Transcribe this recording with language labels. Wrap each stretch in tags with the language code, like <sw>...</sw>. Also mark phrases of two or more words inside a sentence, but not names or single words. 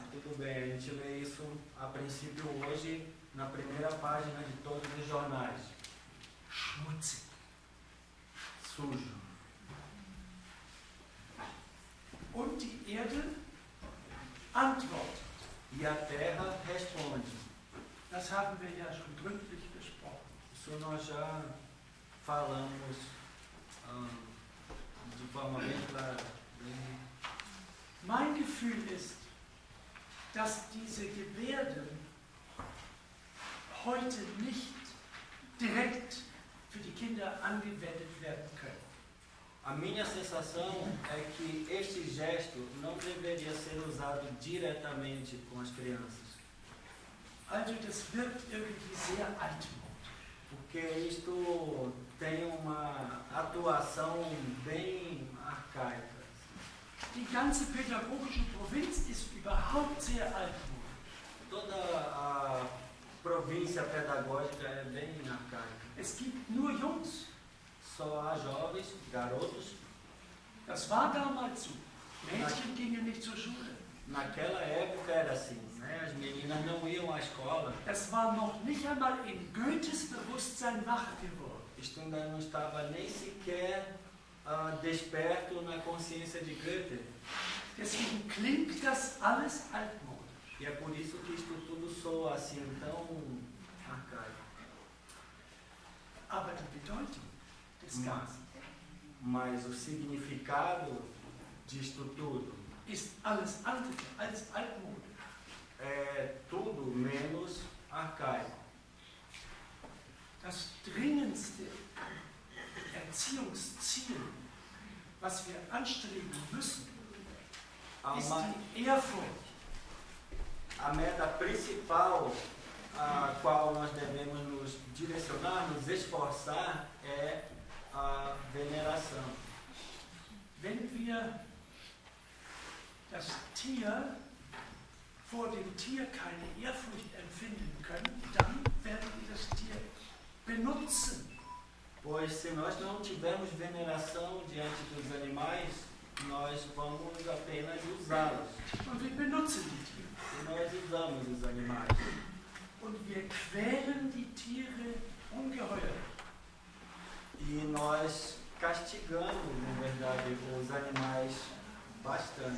<pt>tudo bem, a gente lê isso a princípio hoje na primeira página de todos os jornais.</pt> <de>Schmutzig.</de> <pt>Sujo.</pt> <de>Und die Erde antwortet.</de> <pt>E a terra responde.</pt> <de>Das haben wir ja schon gründlich besprochen.</de> <pt>Isso nós já falamos de forma bem clara.</pt> <de>Mein Gefühl ist, dass diese Gebärden heute nicht direkt für die Kinder angewendet werden können.</de> <pt>A minha sensação é que este gesto não deveria ser usado diretamente com as crianças.</pt> <de>Also das wirkt irgendwie sehr altmodisch.</de> <pt>Porque isto tem uma atuação bem arcaica.</pt> <de>Die ganze pädagogische Provinz ist überhaupt sehr altmodisch.</de> <pt>Toda a província pedagógica é bem arcaica.</pt> <de>Es gibt nur Jungs.</de> <pt>Só há jovens, garotos.</pt> <de>Das war damals so. Mädchen gingen nicht zur Schule.</de> <pt>Naquela época era assim, né? As meninas não iam à escola.</pt> <de>Das war noch nicht einmal in Goethes Bewusstsein wach geworden.</de> <pt>Isto ainda não estava nem sequer desperto na consciência de Goethe.</pt> <de>Deswegen klingt das alles altmodisch.</de> <pt>E é por isso que isto tudo soa assim tão arcaico.</pt> <de>Aber die Bedeutung des Ganzen</de> <pt>Mas o significado disto tudo</pt> <de>ist alles andere als altmodisch.</de> <pt>é tudo menos arcaico.</pt> <de>Das dringendste Erziehungsziel, was wir anstreben müssen, ist die Ehrfurcht.</de> <pt>A meta principal a qual nós devemos nos direcionar, nos esforçar, é a veneração.</pt> <de>Wenn wir das Tier vor dem Tier keine Ehrfurcht empfinden können, dann werden wir das Tier benutzen.</de> <pt>Pois se nós não tivermos veneração diante dos animais, nós vamos apenas usá-los.</pt> <de>Und wir benutzen die Tiere.</de> <pt>E nós usamos os animais.</pt> <de>Und wir quälen die Tiere ungeheuer.</de> <pt>E nós castigamos, na verdade, os animais bastante.</pt>